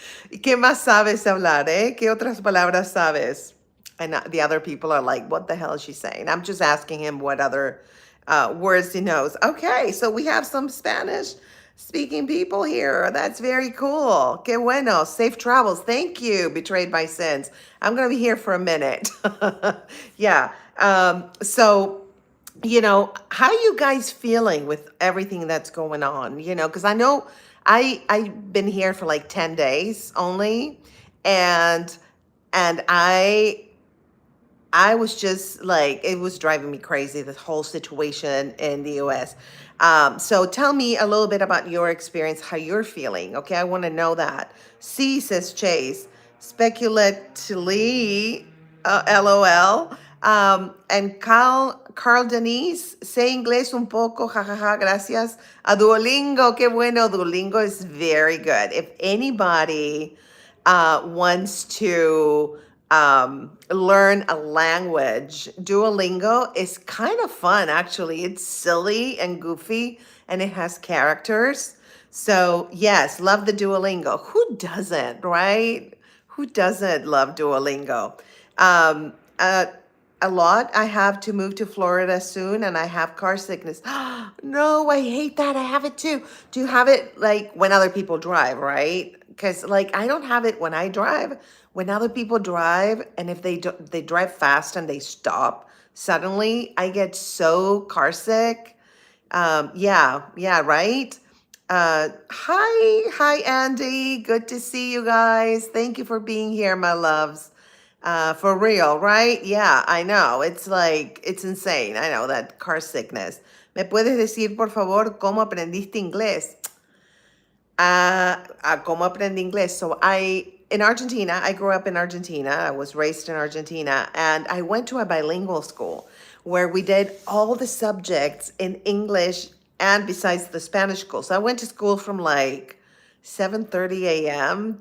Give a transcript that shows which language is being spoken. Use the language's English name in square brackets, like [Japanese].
[Spanish] ¿Y qué más sabes hablar, eh? ¿Qué otras palabras sabes? [English] And the other people are like, what the hell is she saying? I'm just asking him what other words he knows. Okay, so we have some Spanish. speaking people here. That's very cool. [Spanish] Que bueno. [English] Safe travels. Thank you, Betrayed by Sins. I'm going to be here for a minute. Yeah. So, how you guys feeling with everything that's going on? Because I know I've been here for like 10 days only, and I was just like, it was driving me crazy, this whole situation in the US. So tell me a little bit about your experience, how you're feeling. Okay, I want to know that. C says Chase, speculatively, LOL. [Spanish] And Carl Denise, say inglés un poco, jajaja, gracias. A Duolingo, qué bueno. [English] Duolingo is very good. If anybody wants to learn a language, Duolingo is kind of fun, actually. It's silly and goofy, and it has characters. So, yes, love the Duolingo. Who doesn't, right? Who doesn't love Duolingo? Um, uh, a lot. I have to move to Florida soon and I have car sickness. No, I hate that. I have it too. Do you have it like when other people drive, right? Because like I don't have it when I drive. When other people drive and if they drive fast and they stop, suddenly I get so car sick. Yeah, right. Hi, Andy. Good to see you guys. Thank you for being here, my loves. For real, right? Yeah, I know. It's like, it's insane. I know that car sickness. [Spanish] ¿Me puedes decir, por favor, cómo aprendiste inglés? ¿Cómo aprendí inglés? [English] So in Argentina, I grew up in Argentina. I was raised in Argentina, and I went to a bilingual school where we did all the subjects in English and besides the Spanish school. So I went to school from like 7:30 a.m.